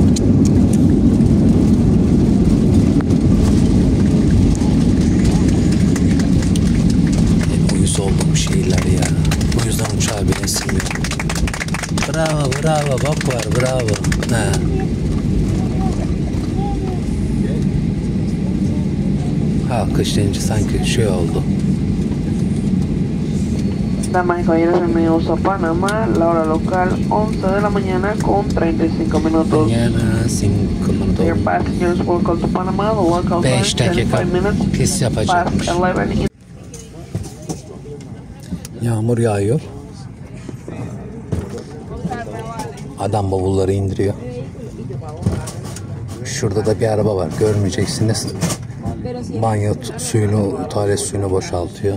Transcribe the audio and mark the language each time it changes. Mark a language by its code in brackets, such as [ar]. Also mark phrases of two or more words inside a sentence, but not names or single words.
[tr] Hep uyuz olduğum şeyler ya. O yüzden uçağa binesim yok. Bravo, bravo, bak var, bravo. Ha. Alkış deyince sanki şey oldu. [es] Damas y caballeros, bienvenidos a Panamá, la hora local 11 de la mañana con 35 minutos. Mañana 5 minutos. [en] Dear passengers, welcome to Panama. The local time [tr] 5 dakika [en] 25 minutes [tr] pis yapacakmış. [en] past 11 in [tr] Yağmur yağıyor. Adam bavulları indiriyor. Şurada da bir araba var. Görmeyeceksiniz. Banyo suyunu, tuvalet suyunu boşaltıyor.